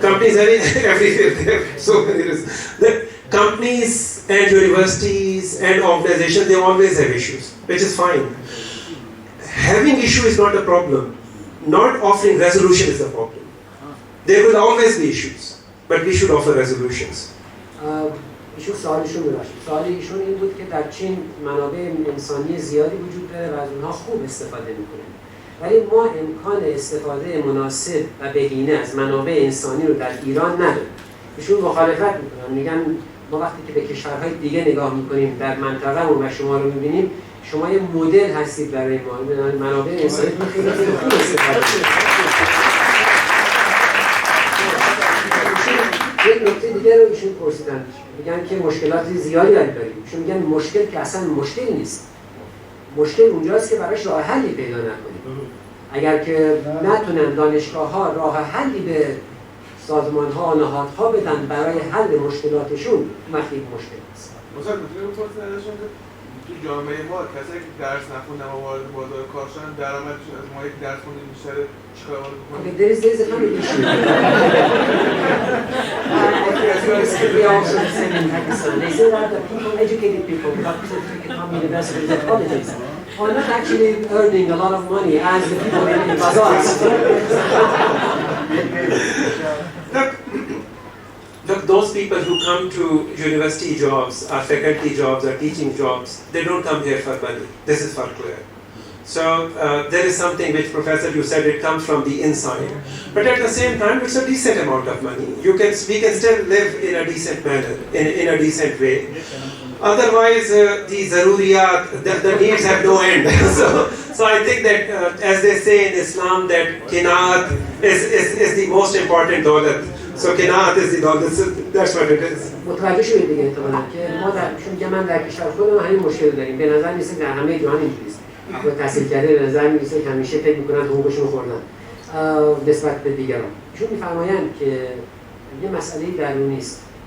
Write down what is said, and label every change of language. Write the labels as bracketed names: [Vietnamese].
[English] Companies everywhere, they have so many risks. The companies and universities and organizations, they always have issues, which is fine. Having issue is not a problem. Not offering resolution is the problem. There will always be issues, but we should offer resolutions. [Persian] ایشون سوالشون ببخشید. سوال ایشون این بود که در چین منابع انسانی زیادی وجود داره و از اونها خوب استفاده میکنن. ولی ما امکان استفاده مناسب و بهینه از منابع انسانی رو در ایران نداریم. ایشون مخالفت میکنن، میگن ما وقتی که به کشورهای دیگه نگاه میکنیم در منطقه‌مون و شما رو میبینیم، شما یه مدل هستید برای ما. منابع انسانی رو خیلی خوب استفاده یک نکته دیگه رو ایشون پرسیدن، میگن که مشکلات زیادی داریم. ایشون میگن مشکل که اصلا مشکل نیست. مشکل اونجاست که براش راه حلی پیدا نکنیم. اگر که نتونن دانشگاه‌ها راه حلی به سازمان‌ها و نهادها بدن برای حل مشکلاتشون، وقتی مشکل است. مثلا میتونیم پرسیدنشون که تو جامعه ما کسایی که درس نخوندن و وارد بازار کار شدن، درآمدشون از ما یک درس خوندیم بیشتره، چیکار باید بکنیم؟ [English] Okay, there is a family issue. I think we also the same in Pakistan. They say that the people, educated people, people who come to universities and colleges, are not actually earning a lot of money as the people in the bazaars. Look, those people who come to university jobs, or faculty jobs, or teaching jobs, they don't come here for money. This is for clear. So there is something which, Professor, you said it comes from the inside. But at the same time, it's a decent amount of money. We can still live in a decent manner, in a decent way. Otherwise, the zaruriyat, the needs have no end. So I think that, as they say in Islam, that qinaat is the most important dawlat. So qinaat is the dawlat. So that's what it is. [Persian] متوجه شدید دیگه احتمالاً که ما میگم من در کشور خودم همین مشکل داریم. به نظر میسه در همه جهان اینجوریه. افراد تحصیل کرده به نظر میرسه که همیشه فکر میکنن حقوقشون خوردن نسبت به دیگران. ایشون میفرمایند که یه مسئله درونی است.